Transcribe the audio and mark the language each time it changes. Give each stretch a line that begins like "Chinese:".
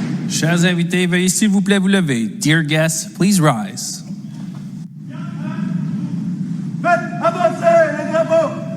French: Chers invités, veuillez s'il vous plaît vous lever.
English: Dear guests, please rise.
French: Faites avancer les drapeaux.